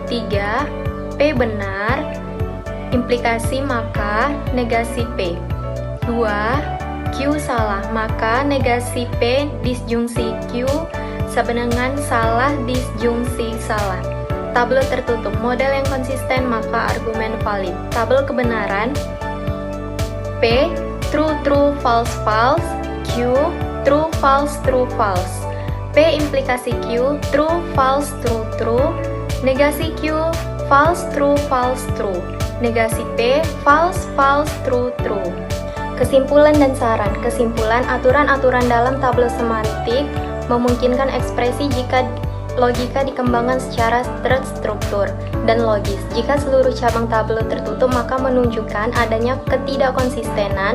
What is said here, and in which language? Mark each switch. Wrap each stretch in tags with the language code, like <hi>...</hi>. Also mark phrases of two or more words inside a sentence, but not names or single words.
<id>3 P benar, implikasi maka negasi P. 2 Q salah, maka negasi P disjungsi Q sama dengan salah disjungsi salah. Tabel tertutup, model yang konsisten maka argumen valid. Tabel kebenaran P</id> <en>true true false false,</en> <id>Q</id> <en>true false true false.</en> <id>P implikasi Q</id> <en>true false true true,</en> <id>negasi Q</id> <en>false true false true,</en> <id>negasi P</id> <en>false false true true.</en> <id>Kesimpulan dan saran. Kesimpulan, aturan-aturan dalam tabel semantik memungkinkan ekspresi jika logika dikembangkan secara terstruktur dan logis. Jika seluruh cabang tabel tertutup maka menunjukkan adanya ketidakkonsistenan.</id>